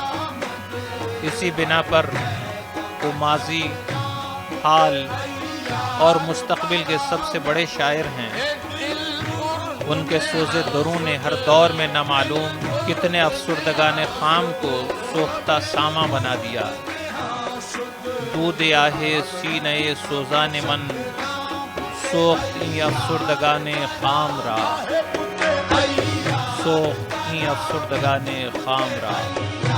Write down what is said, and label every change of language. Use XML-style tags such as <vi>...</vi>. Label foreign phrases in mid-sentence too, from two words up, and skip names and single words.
<ur>اسی بنا پر وہ ماضی، حال اور مستقبل کے سب سے بڑے شاعر ہیں۔ ان کے سوز درون نے ہر دور میں نامعلوم کتنے</ur> <fa>افسردگان خام</fa> <ur>کو سوختہ ساما بنا دیا۔</ur> <fa>دود آہے سینہ سوزان من، سوخت این افسردگان خام را، سوخت این افسردگان خام را۔</fa>